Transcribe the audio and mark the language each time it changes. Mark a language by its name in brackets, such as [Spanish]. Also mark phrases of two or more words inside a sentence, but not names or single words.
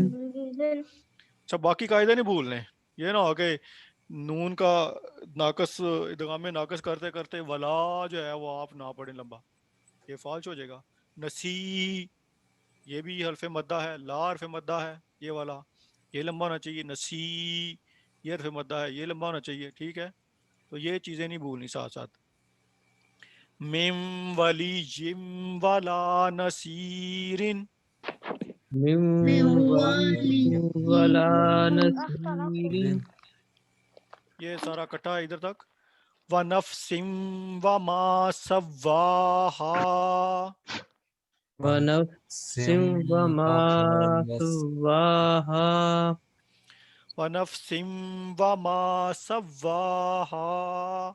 [Urdu] اچھا باقی قاعدے نہیں بھولنے یہ نہ ہو کہ نون کا ناقص ادغام ناقص کرتے کرتے ولا جو ہے وہ آپ نہ پڑھیں لمبا یہ فالش ہو جائے گا نسی یہ بھی حرف مدہ ہے لا حرف مدہ ہے یہ والا یہ لمبا ہونا چاہیے نسی یہ حرف مدہ ہے یہ لمبا ہونا چاہیے ٹھیک ہے تو یہ چیزیں نہیں بھولنی ساتھ ساتھ مم ولی جم والا نصیرن [Arabic] من ولی ولا نصیر [Urdu] یہ سارا کٹا ہے ادھر تک [Arabic] وَنَفْسٍ وَمَا سَوَّاهَا ونفس وما سواها وَنَفْسٍ وَمَا سَوَّاهَا